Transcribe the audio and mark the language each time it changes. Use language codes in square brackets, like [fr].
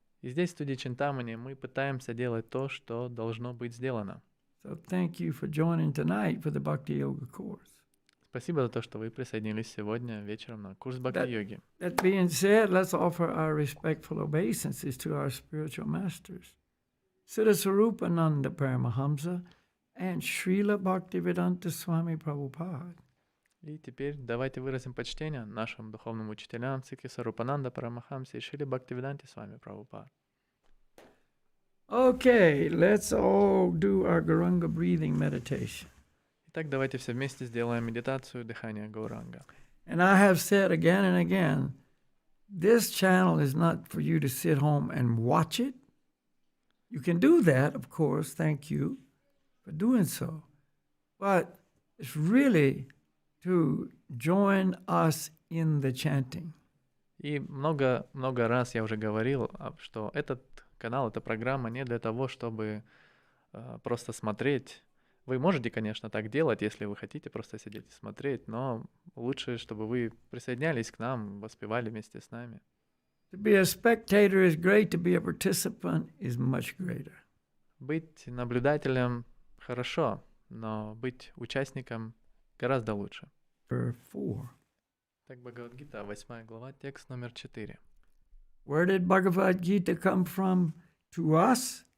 [ru] И здесь, в студии Чинтамани, мы пытаемся делать то, что должно быть сделано. [en] So thank you for joining tonight for the Bhakti Yoga course. [ru] Спасибо за то, что вы присоединились сегодня вечером на курс Бхакти-йоги. [en] That being said, let's offer our respectful obeisances to our spiritual masters, Siddha Sarupananda Paramahamsa and Srila Bhaktivedanta Swami Prabhupada. [ru] И теперь давайте выразим почтение нашим духовным учителям Сиддхи Сарупананда Парамахамсе и Шриле Бхактивиданте Свами Прабхупад. [en] Okay, let's all do our Gauranga breathing meditation. [ru] Итак, давайте все вместе сделаем медитацию дыхания Гауранга. [en] And I have said again and again, this channel is not for you to sit home and watch it. You can do that, of course, thank you for doing so. But it's really to join us in the chanting. [ru] И много раз я уже говорил, что этот канал, эта программа не для того, чтобы просто смотреть. Вы можете, конечно, так делать, если вы хотите просто сидеть и смотреть, но лучше, чтобы вы присоединялись к нам, воспевали вместе с нами. [en] To be a spectator is great, to be a participant is much greater. [ru] Быть наблюдателем хорошо, но быть участником гораздо лучше. [en] Verse 4. [ru] Так, Бхагавад-гита, 8 глава, текст номер 4. [en] Where did Bhagavad Gita come from to us?